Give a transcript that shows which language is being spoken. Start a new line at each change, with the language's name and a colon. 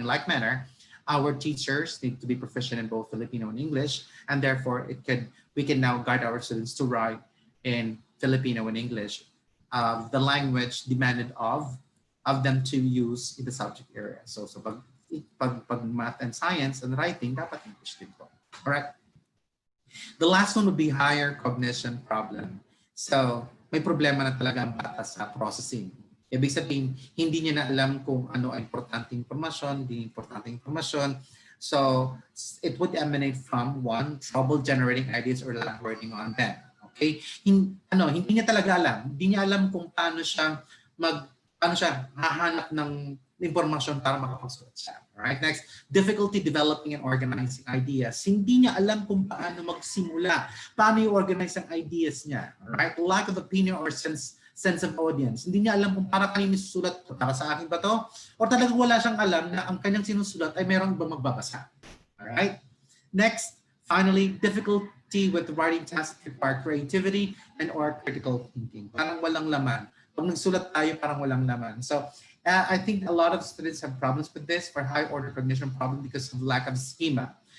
English: In like manner, our teachers need to be proficient in both Filipino and English, and therefore we can now guide our students to write in Filipino and English, the language demanded of them to use in the subject area.
Filipino: So pag math and science and writing, dapat English din po. All right.
English: The last one would be higher cognition problem.
Filipino: So may problema na talaga ang bata sa processing. Ibig sabihin, hindi niya na alam kung ano ang importanteng informasyon, hindi importanteng informasyon.
English: So it would emanate from one, trouble generating ideas or elaborating on them.
Filipino: Okay? Hindi niya talaga alam. Hindi niya alam kung paano siya hahanap ng informasyon para makapagsulat siya.
English: Alright, next, difficulty developing and organizing ideas.
Filipino: Hindi niya alam kung paano magsimula, paano i-organize ang ideas niya.
English: Alright, lack of opinion or sense of audience.
Filipino: Hindi niya alam kung para kanino susulat, para sa akin ba to? Or talagang wala siyang alam na ang kanyang sinusulat ay mayroong ba magbabasa.
English: Alright, next, finally, difficulty with writing tasks require creativity and or critical thinking.
Filipino: Parang walang laman. Pag nagsulat tayo, parang walang laman.
English: So, I think a lot of students have problems with this for high order cognition problem because of lack of schema.